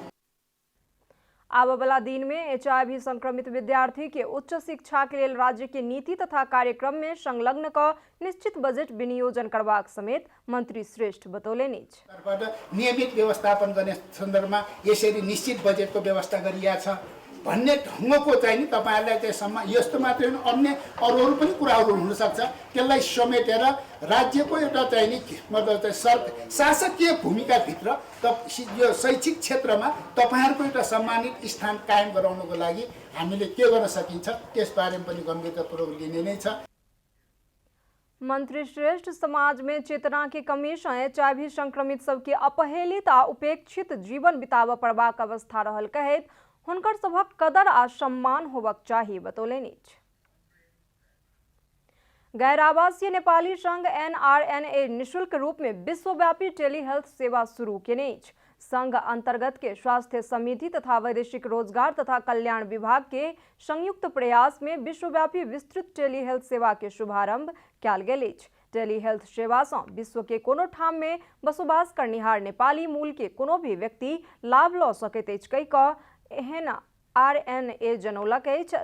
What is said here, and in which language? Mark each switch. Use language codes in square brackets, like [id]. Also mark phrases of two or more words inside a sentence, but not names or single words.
[mai] आबऽ वाला दिन में HIV संक्रमित विद्यार्थी के उच्च शिक्षा के लेल राज्य के नीति तथा कार्यक्रम में संलग्न क निश्चित बजेट विनियोजन करबाक समेत मंत्री श्रेष्ठ बतौलनि अछि। [ne] नियमित व्यवस्थापन गर्ने सन्दर्भमा यसरी निश्चित बजेटको व्यवस्था गरिएको छ भन्ने ढङ्गको चाहिँ नि तपाईहरुलाई चाहिँ सम्म यस्तो मात्रै होइन अन्य अरू पनि कुराहरू हुन सक्छ। त्यसलाई समेटेर राज्यको एउटा चाहिँ नि मतलब चाहिँ शासकीय भूमिका भित्र यो शैक्षिक क्षेत्रमा तपाईहरुको एउटा सम्मानित स्थान कायम गराउनको लागि हामीले के गर्न सकिन्छ त्यसबारेमा पनि गम्भीरतापूर्वक लिने नै छ। [mai] मंत्री श्रेष्ठ समाज में चेतना के कमी सँ HIV संक्रमित सबके अपहेलित आ उपेक्षित जीवन बिताबऽ पड़बाक अवस्था रहल कहैत हुनकर सभक कदर आ सम्मान होबक चाही बतौलनि अछि। गैर आवासीय नेपाली संघ NRNA निःशुल्क रूप में विश्वव्यापी टेली हेल्थ सेवा शुरू केने अछि। संघ अंतर्गत के स्वास्थ्य समिति तथा वैदेशिक रोजगार तथा कल्याण विभाग के संयुक्त प्रयास में विश्वव्यापी विस्तृत टेली हेल्थ सेवा के शुभारंभ कयल गेल अछि। टेली हेल्थ सेवा सँ विश्व के कोनो ठाम में बसोबास करनिहार नेपाली मूल के कोनो भी व्यक्ति लाभ लऽ सकैत अछि कहि कऽ एहन RNA जनौलक अछि।